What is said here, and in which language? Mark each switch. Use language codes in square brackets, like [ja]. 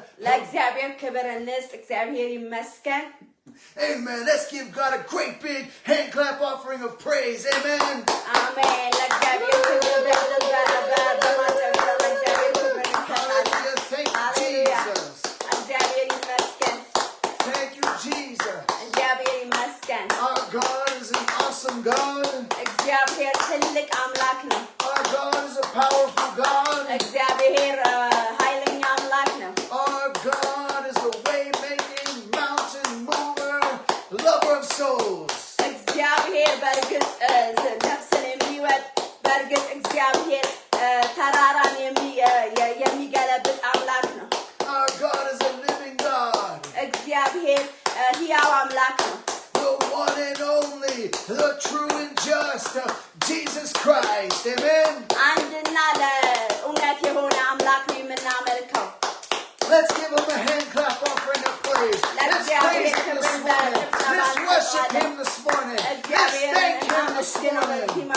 [am] ለእግዚአብሔር ክብር እንስጥ። እግዚአብሔር ይመስገን። [en] Amen. Let's give God a great big hand clap offering of praise. Amen. [am] አሜን። ለእግዚአብሔር ክብር በማጨብጨብ ለእግዚአብሔር ክብር እንሰጣለን። [en] Thank you, [am] ሃሌሉያ። [en] Jesus. [am] እግዚአብሔር ይመስገን። [en] Thank you, Jesus. [am] እግዚአብሔር ይመስገን። [en] Our God is an awesome God. [am] እግዚአብሔር ትልቅ አምላክ ነው። [en] Our God is a powerful God. [am] እግዚአብሔር ኃይለኛ አምላክ ነው። [en] Our God is a way-making, mountain-mover, lover of souls. [am] እግዚአብሔር በእርግጥ ነፍስን የሚወድ በእርግጥ እግዚአብሔር ተራራን የሚገለብጥ አምላክ ነው። [en] Our God is a living God. [am] እግዚአብሔር ሕያው አምላክ ነው። [en] The one and only, the true and just, Jesus Christ. Amen. [am] አንድና ለእውነት የሆነ አምላክ ነው የምናመልከው። [en] Let's give him a hand clap offering of praise. Let's praise him this morning. Let's worship him this morning. Let's thank him this morning.